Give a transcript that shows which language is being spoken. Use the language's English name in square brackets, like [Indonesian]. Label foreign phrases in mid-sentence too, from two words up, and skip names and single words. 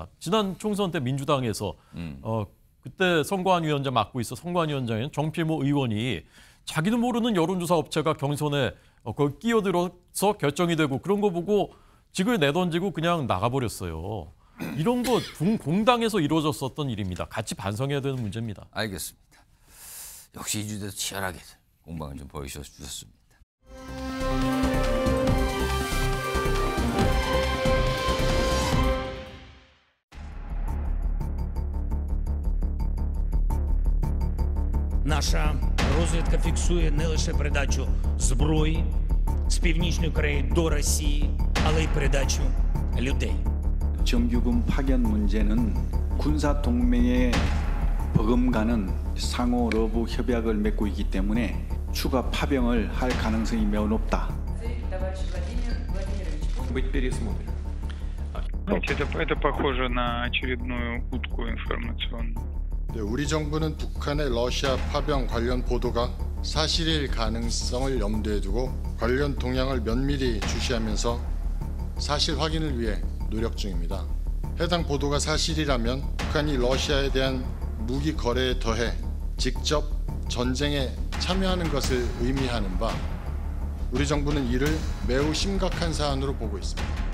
[Korean] 지난 총선 때 민주당에서 그때 선관위원장 맡고 있어 선관위원장인 정필모 의원이 자기도 모르는 여론조사 업체가 경선에 거기 끼어들어서 결정이 되고 그런 거 보고 직을 내던지고 그냥 나가버렸어요. 이런 거 공당에서 이루어졌었던 일입니다. 같이 반성해야 되는 문제입니다. 알겠습니다. 역시 이 주제에서 치열하게 공방을 좀 보여주셨습니다. [Ukrainian] Наша розвідка фіксує не лише передачу зброї з Північної Кореї до Росії, але й передачу людей. [Korean] 정규군 파견 문제는 군사 동맹에 버금가는 상호 러브 협약을 맺고 있기 때문에 추가 파병을 할 가능성이 매우 높다. [Russian] Быть пересмотрен. Это похоже на очередную утку информационную. [Korean] 네, 우리 정부는 북한의 러시아 파병 관련 보도가 사실일 가능성을 염두에 두고 관련 동향을 면밀히 주시하면서 사실 확인을 위해 노력 중입니다. 해당 보도가 사실이라면 북한이 러시아에 대한 무기 거래에 더해 직접 전쟁에 참여하는 것을 의미하는 바 우리 정부는 이를 매우 심각한 사안으로 보고 있습니다.